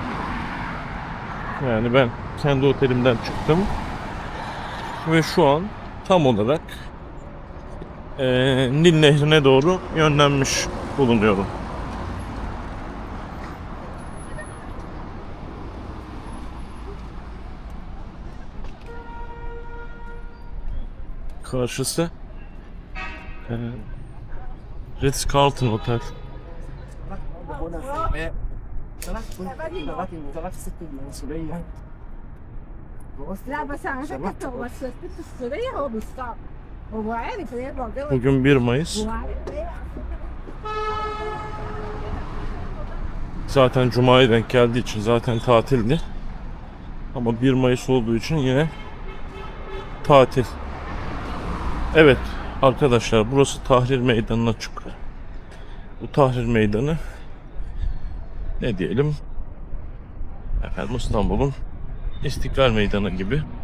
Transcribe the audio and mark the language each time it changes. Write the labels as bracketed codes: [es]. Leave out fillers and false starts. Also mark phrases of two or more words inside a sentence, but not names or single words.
[tr] Yani ben kendi otelimden çıktım ve şu an tam olarak Nil Nehri'ne doğru yönlenmiş bulunuyorum. Karşısı e, Ritz-Carlton Otel. [ar] لا بس انا فكرت هو الست السورية هو بالصعب هو عارف يطلع جو [tr] Bugün 1 Mayıs. [ar] هو عارف ايه [tr] Zaten Cuma'ya denk geldiği için zaten tatildi. Ama 1 Mayıs olduğu için yine tatil. Evet arkadaşlar, burası Tahrir Meydanı'na çıkıyor. Bu Tahrir Meydanı ne diyelim, efendim, İstanbul'un İstiklal Meydanı gibi.